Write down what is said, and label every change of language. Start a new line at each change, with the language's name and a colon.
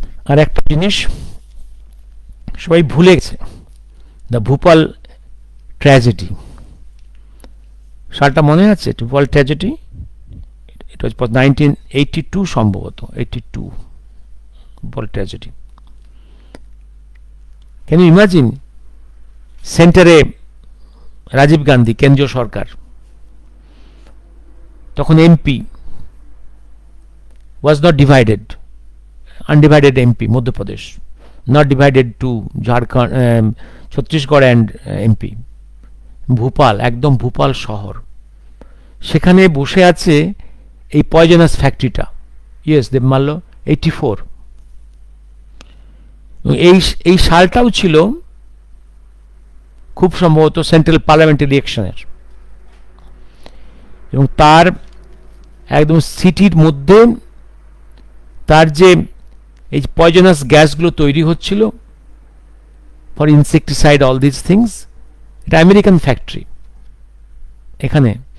Bangla: আর একটা জিনিস সবাই ভুলে গেছে, দ্য ভূপাল ট্র্যাজেডি। সালটা মনে আছে? ভূপাল ট্র্যাজেডি, এটা হচ্ছে 1982 সম্ভবত, 82 Bhopal tragedy.
English: Can you imagine?
Bangla: সেন্টারে রাজীব গান্ধী, কেন্দ্রীয় সরকার, তখন
English: MP was not divided, undivided MP, Madhya Pradesh, not divided to Jharkhand, Chhattisgarh and MP.
Bangla: Bhopal, একদম ভূপাল শহর, সেখানে বসে আছে এই পয়জনাস ফ্যাক্টরিটা। ইয়েস, দেব মাল্য 84। এই সালটাও ছিল খুব সম্ভবত সেন্ট্রাল পার্লামেন্ট ইলেকশনের, এবং তার একদম সিটির মধ্যে তার যে এই পয়জনাস গ্যাসগুলো তৈরি হচ্ছিল
English: for insecticide, all this things,
Bangla: এটা আমেরিকান ফ্যাক্টরি এখানে।